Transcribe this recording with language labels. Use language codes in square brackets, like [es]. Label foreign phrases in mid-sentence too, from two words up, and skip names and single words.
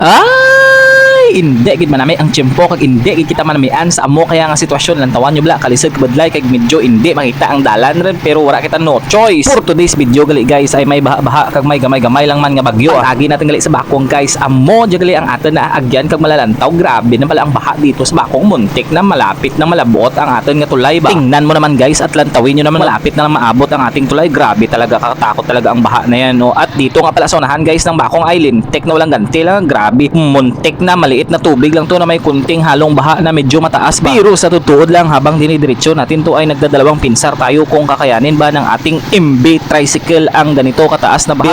[hil] Ay, hindi gid manami ang tiyempo kag hindi gid kita manamian sa amo kaya nga sitwasyon lang tawan nyo bla kalisod kabadlay kag medyo hindi makita ang dalan rin pero wala kita [en] no choice. For today's video [hil] gali guys ay may baha-baha kag may gamay-gamay lang man nga bagyo. Agi natin gali sa bakong guys. Amo gali ang aton na agyan kag malalantaw. [tl] Grabe na pala ang baha dito sa bakong muntik na malapit na [hil] malabot ang aton nga tulay [tl] ba. Tingnan mo naman guys at lantawin nyo naman malapit na lang maabot ang ating tulay. Grabe talaga kakatakot talaga ang baha na yan no. At dito nga pala sa unahan guys ng bakong ay lintik na walang ganti lang. Grabe muntik na maliit na tubig lang to na may kunting halong baha na medyo mataas ba. Pero [hil] sa tutuod lang [tl] habang dinidiretso natin to ay nagdadalawang pinsar tayo kung kakayanin ba ng ating MB tricycle ang ganito kataas na baha.